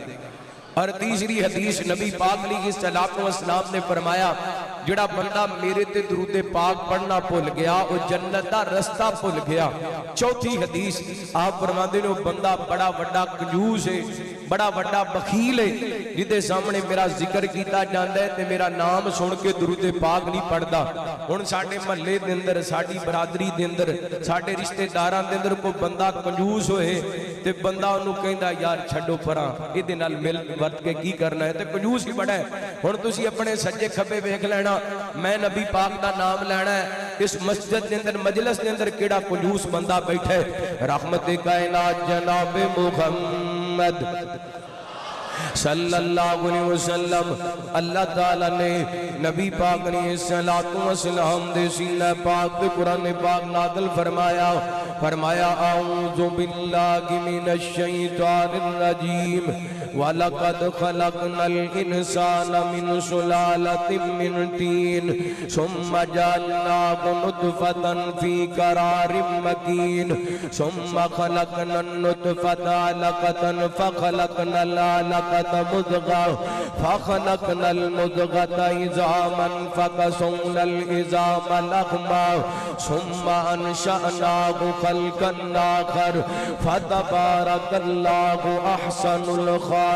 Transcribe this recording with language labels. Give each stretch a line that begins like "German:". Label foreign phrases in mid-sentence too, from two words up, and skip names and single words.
Punjabi: اور تیسری حدیث نبی پاک
Arabic: علیہ الصلوۃ والسلام
Punjabi: نے فرمایا جڑا بندہ میرے تے درود پاک پڑھنا بھول گیا وہ جنت دا رستہ بھول گیا۔ چوتھی حدیث آپ فرماتے ہیں وہ بندہ بڑا بڑا کنجوس ہے، بڑا بڑا بخیل ہے، جدے سامنے میرا ذکر کیتا جاندا ہے تے میرا نام سن کے درود پاک نہیں پڑھدا۔ ہن ساڈے محلے دے اندر، ساڈی برادری دے اندر، ساڈے رشتہ داراں دے اندر کوئی بندہ کنجوس ہوئے تے بندہ انہوں کہندا یار چھڈو پراں، ایدے نال مل ورت کے کی کرنا ہے تے کنجوس ہی بڑا ہے۔ ہن تسی اپنے سجے کھبے ویکھ لینا، میں نبی پاک دا نام لینا ہے، اس مسجد دے اندر مجلس دے اندر کیڑا کنجوس بندہ بیٹھے؟ رحمت کائنات جناب محمد
Arabic: صلی اللہ علیہ وسلم
Punjabi: اللہ تعالیٰ نے نبی پاک
Arabic: علیہ السلام
Punjabi: دے سینہ پاک دے قرآن پاک نازل فرمایا
Arabic: اعوذ باللہ من الشیطان الرجیم وَلَقَدْ خَلَقْنَا الْإِنسَانَ مِنْ سُلَالَةٍ مِّنْ طِينٍ ثُمَّ جَعَلْنَاهُ نُطْفَةً فِي قَرَارٍ مَّكِينٍ ثُمَّ خَلَقْنَا النُّطْفَةَ عَلَقَةً فَخَلَقْنَا الْعَلَقَةَ مُضْغَةً فَخَلَقْنَا الْمُضْغَةَ عِظَامًا فَكَسَوْنَا الْعِظَامَ لَحْمًا ثُمَّ أَنشَأْنَاهُ خَلْقًا آخَرَ فَتَبَارَكَ اللَّهُ أَحْسَنُ الْخَالِقِينَ